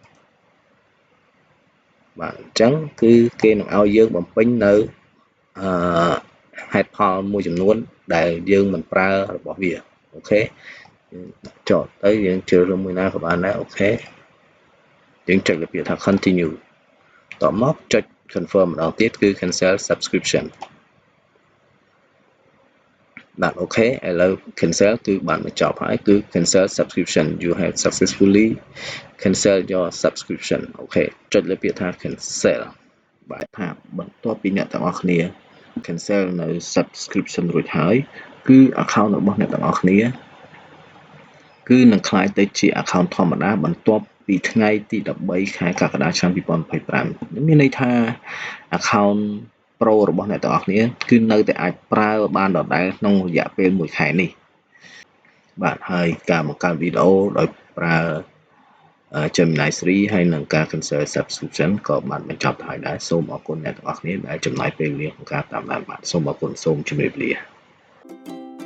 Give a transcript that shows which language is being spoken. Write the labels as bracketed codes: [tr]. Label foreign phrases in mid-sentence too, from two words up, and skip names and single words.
[km] បាទអញ្ចឹងគឺគេនឹងឲ្យយើងបំពេញនៅហេតុផលមួយចំនួនដែលយើងមិនប្រើរបស់វាអូខេចុចទៅយើងជ្រើសរើសមួយណាក៏បានដែរអូខេយើងចុចលើពាក្យថា continue តបមកចុច confirm ម្ដងទៀតគឺ [en] cancel subscription [km] បាទអូខេឥឡូវ cancel គឺបានបញ្ចប់ហើយគឺ [en] cancel subscription you have successfully cancel your subscription [km] អូខេចុចលើពាក្យថា cancel បាទថាបន្ទាប់ពីអ្នកទាំងអស់គ្នា cancel នៅ subscription រួចហើយគឺ account របស់អ្នកទាំងអស់គ្នាគឺ នឹងក្លាយទៅជា account ធម្មតាបន្ទាប់ពីថ្ងៃទី13ខែកក្កដាឆ្នាំ2025មានន័យថា account Pro របស់អ្នកទាំងអស់គ្នាគឺនៅតែអាចប្រើបានដដែលក្នុងរយៈពេល1ខែនេះបាទហើយការបង្កើតវីដេអូដោយប្រើ Gemini 3ហើយនឹងការ [en] cancel subscription [km] ក៏បានបញ្ចប់ទៅហើយដែរសូមអរគុណអ្នកទាំងអស់គ្នាដែលចំណាយពេលវេលាក្នុងការតាមដានបាទសូមអរគុណសូមជម្រាបលា